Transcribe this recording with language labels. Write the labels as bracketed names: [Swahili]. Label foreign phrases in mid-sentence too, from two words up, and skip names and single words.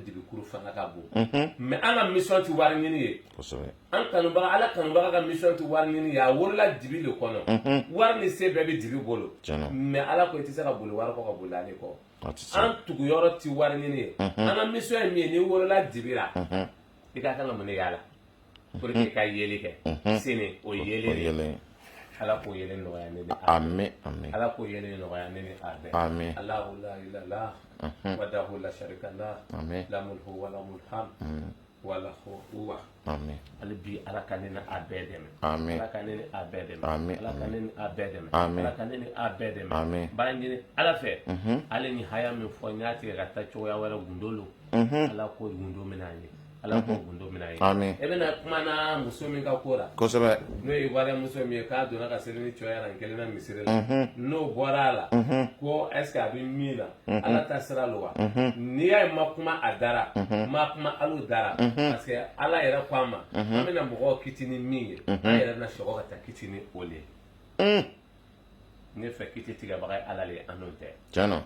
[Bambara] dibi kuru fanga ka bon mais an ka mission tɛ wari ɲini ye an kanubaga ala kanubaga ka mission tɛ wari ɲini ye a wolola dibi de kɔnɔ wari ni se bɛɛ bɛ dibi bolo mais ala ko i tɛ se ka boli wari kɔ ka boli ale kɔ an tuguyɔrɔ tɛ wari ɲini ye an ka mission ye min ye ni wolola dibi la i ka kan ka mun de y'a la [French] pour que [Bambara] ka yeli kɛ sini o yeli ala k'o yeli nɔgɔya ne ni amen amen ala k'o yeli nɔgɔya ne ni a bɛɛ amen [Arabic] الله لا إله وحده لا شريك له [Bambara] amen lamul huwa wa lamul hamd wa lahu huwa amen ali bi ala ka ne ni a bɛɛ dɛmɛ amen ala ka ne ni a bɛɛ dɛmɛ amen ala ka ne ni a bɛɛ dɛmɛ amen ala ka ne ni a bɛɛ dɛmɛ amen b'a ɲini ala fɛ ale ni haya min fɔ n y'a tigɛ ka taa cogoya wɛrɛ gundo lo ala k'o gundo minɛ an ye ala ko gundo mina ye Amin. e bena kuma na muso min ka kora kosɛbɛ no ye wara muso min ye k'a donna ka seli ni cɔya ran kelen na misiri la n'o bɔra a la ko [French] est ce que [Bambara] a bɛ min na ala ta sira lo wa n'i y'a ye ma kuma a dara ma kuma alo dara [French] parce que [Bambara] ala yɛrɛ ko a ma an bɛna mɔgɔw kiti ni min ye an yɛrɛ bɛna sɔgɔ ka taa kiti ni o le ye ne fɛ kiti tigɛbaga ye ala le an n'o tɛ tiɲɛ na